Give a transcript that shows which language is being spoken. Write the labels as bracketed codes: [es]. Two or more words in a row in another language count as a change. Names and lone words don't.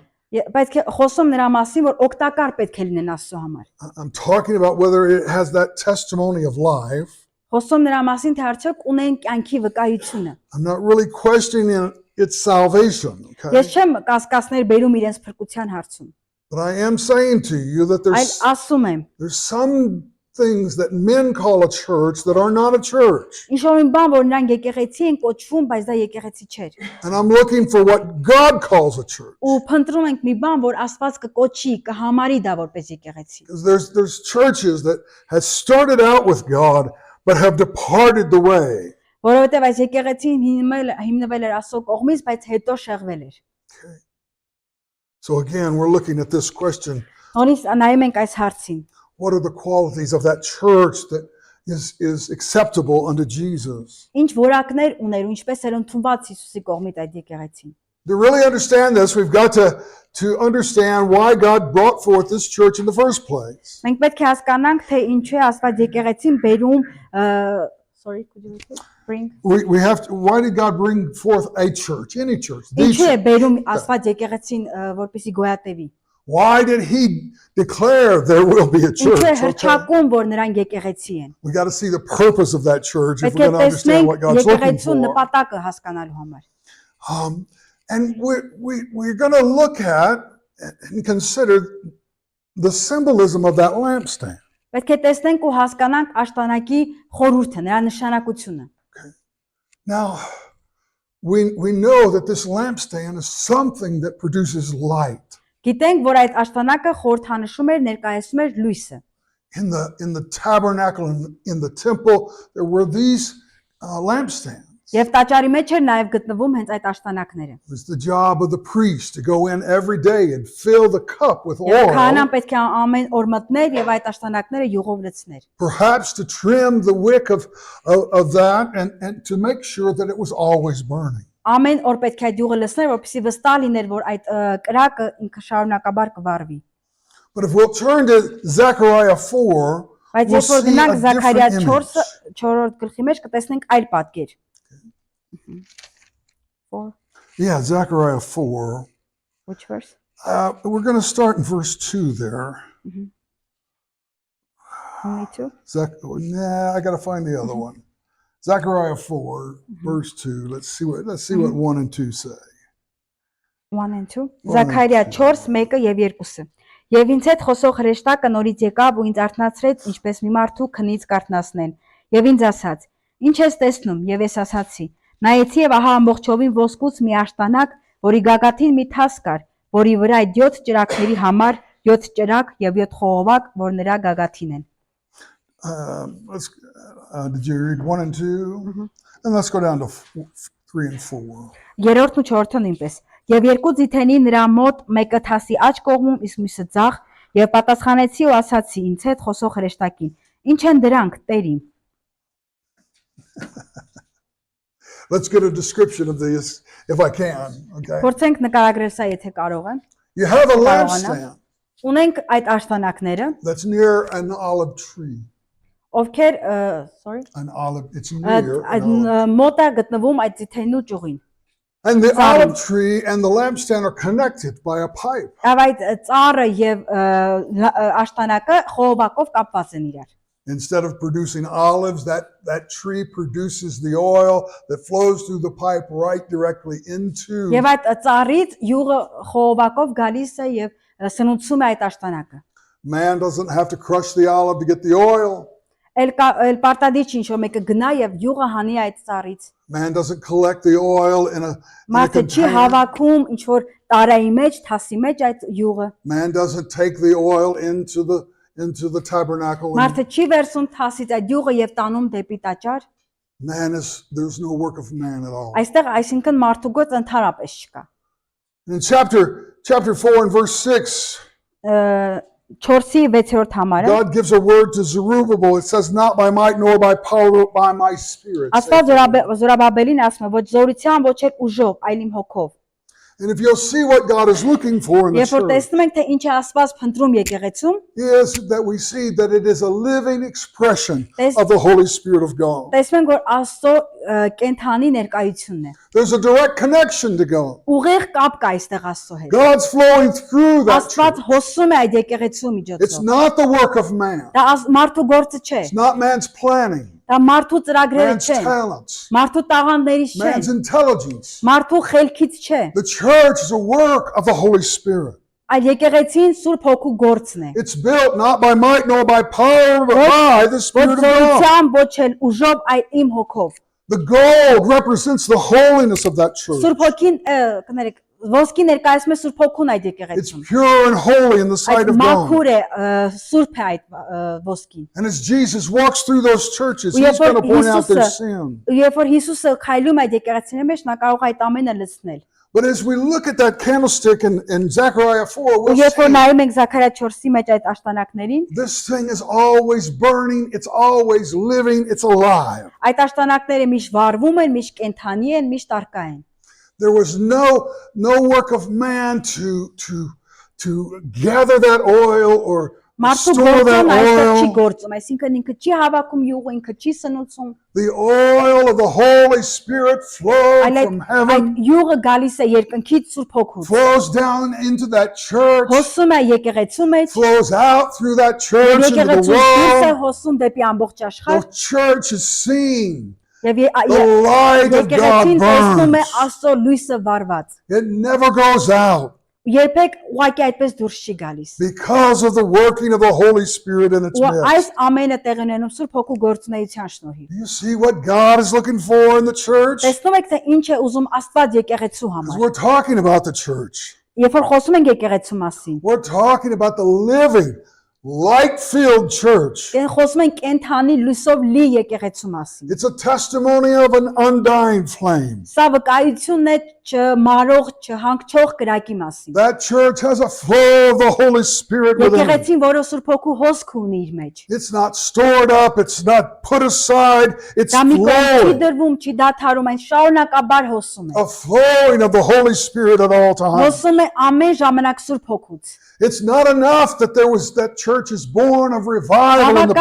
[hy] Բայց խոսում նրա մասին, որ օգտակար պետք է լինեն Աստծո համար։ [en] I'm talking about whether it has that testimony of life. [hy] Խոսում նրա մասին, թե արդյոք ունեն կյանքի վկայությունը։ [en] I'm not really questioning its salvation, okay? [hy] Ես չեմ կասկածներ բերում իրենց փրկության հարցում, [en] But I am saying to you that [hy] այլ ասում եմ, [en] there's some things that men call a church that are not a church. [hy] ինչ որ մի բան, որ նրանք եկեղեցի են կոչվում, բայց դա եկեղեցի չէր։ [en] And I'm looking for what God calls a church. [hy] Ու փնտրում ենք մի բան, որ Աստված կկոչի, կհամարի դա որպես եկեղեցի։ [en] Because there's churches that have started out with God but have departed the way. [hy] Որովհետև այս եկեղեցին հիմնվել էր Աստծո կողմից, բայց հետո շեղվել էր։ [en] So again, we're looking at this question. [hy] Նորից նայում ենք այս հարցին։ [en] What are the qualities of that church that is acceptable unto Jesus? [hy] Ինչ որակներ ուներ ու ինչպես էր ընդունված Հիսուսի կողմից այդ եկեղեցին։ [en] To really understand this, we've got to understand why God brought forth this church in the first place. [hy] Մենք պետք է հասկանանք, թե ինչու է Աստված եկեղեցին բերում, [en] sorry, could you repeat? Bring. We have to, why did God bring forth a church, any church? The [hy] Ինչու է [en] church? [hy] բերում Աստված եկեղեցին, որպեսզի գոյատևի։ [en] Why did he declare there will be a church? [hy] Ինչու է [en] Okay. [hy] հրճակում, որ նրանք եկեղեցի են։ [en] We got to see the purpose of that church if [hy] Պետք [en] we're [hy] է [en] going to understand what [hy] տեսնենք [en] God's looking [hy] եկեղեցու [en] for. [hy] նպատակը հասկանալու համար։ [en] And we're going to look at and consider the symbolism of that lampstand. [hy] Պետք է տեսնենք ու հասկանանք աշտանակի խորհուրդը, նրա նշանակությունը։ [en] Now, we know that this lampstand is something that produces light. [hy] Գիտենք, որ այդ աշտանակը խորհրդանշում էր, ներկայացնում էր լույսը։ [en] In the tabernacle and in the temple, there were these lampstands. [hy] Եվ տաճարի մեջ էր նաև գտնվում հենց այդ աշտանակները։ [en] It was the job of the priest to go in every day and fill the cup with [hy] Եվ [en] oil, [hy] քահանան պետք է ամեն օր մտներ եւ այդ աշտանակները յուղով լցներ։ [en] perhaps to trim the wick of that and to make sure that it was always burning. [hy] Ամեն օր պետք է այդ յուղը լցներ, որպեսզի վստահ լիներ, որ այդ կրակը ինքը շարունակաբար կվառվի։ [en] But if we'll turn to Zechariah 4, [hy] Բայց [en] we'll [hy] երբ որ [en] see [hy] գնանք [en] a [hy] Զաքարիա [en] different [hy] 4-րդ գլխի մեջ կտեսնենք այլ պատկեր։ 4 [en] Yeah, Zechariah 4. Which verse? We're going to start in verse 2 there. Only 2. I got to find the other one. Zechariah 4, verse 2. Let's see what 1 and 2 say. 1 and 2. [hy] Զաքարիա 4:1 եւ 2-ը։ Եվ ինձ հետ խոսող հրեշտակը նորից եկավ ու ինձ արթնացրեց, ինչպես մի մարդու քնից կարթնացնեն։ Եվ ինձ ասաց. Ինչ ես տեսնում? Եվ ես ասացի. Նայեցի եւ ահա ամբողջովին ոսկուց մի աշտանակ, որի գագաթին մի թաս կար, որի վրա այդ 7 ճրագների համար 7 ճրագ եւ 7 խողովակ, որ նրա գագաթին են։ [en] Did you read 1 and 2? And let's go down to 3 and 4. [hy] Երրորդն ու չորրորդը նույնպես։ Եվ երկու ձիթենի նրա մոտ մեկը թասի աջ կողմում, իսկ մյուսը ձախ, եւ պատասխանեցի ու ասացի ինձ հետ խոսող հրեշտակին. Ինչ են դրանք, Տեր իմ։ [en] Let's get a description of this if I can. Okay. [hy] Փորձենք նկարագրել սա, եթե կարող եմ։ [en] You have a lampstand [hy] Ունենք այդ աշտանակները, [en] that's near an olive tree. [hy] ովքեր, sorry, [en] An olive, it's near. [hy] այդ [en] an olive. [hy] մոտ է գտնվում այդ ձիթենու ճյուղին։ [en] And the olive tree and the lampstand are connected by a pipe. [hy] Եվ այդ ծառը եւ աշտանակը խողովակով կապված են իրար։ [en] Instead of producing olives, that tree produces the oil that flows through the pipe right directly into. [hy] Եվ այդ ծառից յուղը խողովակով գալիս է եւ սնուցում է այդ աշտանակը։ [en] Man doesn't have to crush the olive to get the oil. [hy] Էլ պարտադիր չի ինչ-որ մեկը գնա եւ յուղը հանի այդ ծառից։ [en] Man doesn't collect the oil in a [hy] Մարդը չի [en] container. [hy] հավաքում ինչ-որ տարայի մեջ, թասի մեջ այդ յուղը։ [en] Man doesn't take the oil into the tabernacle. [hy] Մարդը չի վերցում թասից այդ յուղը եւ տանում դեպի տաճար։ [en] There's no work of man at all. [hy] Այստեղ այսինքն մարդու գործ ընդհանրապես չկա։ [en] In chapter 4 and verse 6, [hy] 4-ի 6-րդ համարը [en] God gives a word to Zerubbabel. It says, not by might nor by power, but by my spirit. [hy] Աստված Զորաբաբելին ասում է, ոչ զորությամբ, ոչ էլ ուժով, այլ իմ հոգով։ [en] And if you'll see what God is looking for in the [hy] Երբ որ [en] church, [hy] տեսնում ենք, թե ինչ է Աստված փնտրում եկեղեցում, [en] is that we see that it is a living expression There's- of the Holy Spirit of God. [hy] տեսնում ենք, որ Աստծո կենթանի ներկայությունն է։ [en] There's a direct connection to God. [hy] Ուղիղ կապ կա այստեղ Աստծո հետ։ [en] God's flowing through that [hy] Աստված [en] church. [hy] հոսում է այդ եկեղեցու [en] It's [hy] միջոցով։ [en] not the work of man. [hy] Դա մարդու գործը չէ։ [en] It's not man's planning, [hy] Դա մարդու ծրագրերը [en] man's [hy] չեն։ [en] talents, [hy] Մարդու տաղանդներից չեն։ [en] man's intelligence. [hy] Մարդու խելքից չէ։ [en] The church is a work of the Holy Spirit. [hy] Այդ եկեղեցին Սուրբ Հոգու գործն է։ [en] It's built not by might nor by power, but by the [hy] Ոչ [en] Spirit of God. [hy] զորությամբ, ոչ էլ ուժով, այլ իմ հոգով։ [en] The gold represents the holiness of that church. [hy] Սուրբ Հոգին, կներեք, ոսկի ներկայացնում է Սուրբ Հոգուն այդ [en] It's [hy] եկեղեցում։ [en] pure and holy in the sight [hy] Այդ [en] of God. [hy] մաքուր է, սուրբ է այդ ոսկին։ [en] And as Jesus walks through those churches, [hy] Ու երբ [en] he's going to [hy] որ [en] point out their [hy] Հիսուսը [en] sin. [hy] Երբ որ Հիսուսը քայլում այդ եկեղեցիների մեջ, նա կարող է այդ ամենը լցնել։ [en] But as we look at that candlestick in Zechariah 4, [hy] Ու [en] we'll [hy] երբ որ [en] see [hy] նայում ենք Զաքարիա 4-ի մեջ այդ աշտանակներին, [en] this thing is always burning, it's always living, it's alive. [hy] այդ աշտանակները միշտ վառվում են, միշտ կենթանի են, միշտ արկա են։ [en] There was no work of man to gather that oil or [hy] Մարդու [en] store that [hy] գործում այստեղ չի [en] oil. [hy] գործում, այսինքն ինքը չի հավաքում յուղը, ինքը չի սնուցում, [en] The oil of the Holy Spirit flowed [hy] այլ [en] from [hy] այդ [en] heaven, [hy] յուղը գալիս է երկնքից Սուրբ Հոգուց, [en] flows down into that church, [hy] հոսում է եկեղեցու մեջ, [en] flows out through that [hy] եւ [en] church into the [hy] եկեղեցուց դուրս է [en] world. [hy] հոսում դեպի ամբողջ [en] The [hy] աշխարհ, [en] church is seeing [hy] եւ [en] the light of God [hy] եկեղեցին տեսնում է [en] burns. [hy] Աստծո լույսը վառված։ [en] It never goes out [hy] Երբեք ուղղակի այդպես դուրս չի գալիս։ [en] because of the working of the Holy Spirit in its [hy] Ու [en] midst. [hy] այս ամենը տեղի ունենում Սուրբ Հոգու գործունեության շնորհիվ։ [en] Do you see what God is looking for in the church? [hy] Տեսնում եք թե ինչ է ուզում Աստված եկեղեցու [en] Because [hy] համար։ [en] we're talking about the church. [hy] Երբ որ խոսում ենք եկեղեցու մասին, [en] We're talking about the living, light-filled church. [hy] խոսում ենք կենթանի լույսով լի եկեղեցու մասին։ [en] It's a testimony of an undying flame. [hy] Սա վկայությունն է չմարող, չհանգչող կրակի մասին։ [en] That church has a flow of the Holy Spirit within it. [hy] Եկեղեցին, որը Սուրբ Հոգու հոսք ունի իր մեջ։ [en] It's not stored up, it's not put aside, it's [hy] Դա մի կողմ չի [en] flowing. [hy] դրվում, չի դադարում, այն շարունակաբար հոսում է։ [en] A flowing of the Holy Spirit at all times. [hy] Հոսում է ամեն ժամանակ Սուրբ Հոգուց։ [en] It's not enough that that church is born of revival in the